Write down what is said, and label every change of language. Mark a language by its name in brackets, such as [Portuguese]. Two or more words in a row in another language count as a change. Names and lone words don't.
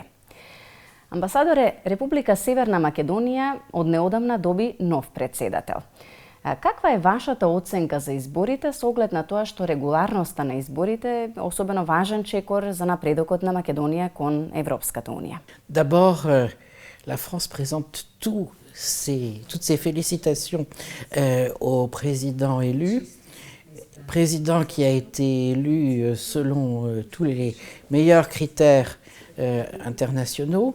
[Macedonian] Амбасадоре, Република Северна Македонија од неодамна доби нов председател. Каква е вашата оценка за изборите со оглед на тоа што регуларноста на изборите е особено важен чекор за напредокот на Македонија кон Европската унија? [French] D'abord, la France présente toutes ses félicitations au président élu, président qui a été élu selon tous les meilleurs critères internationaux.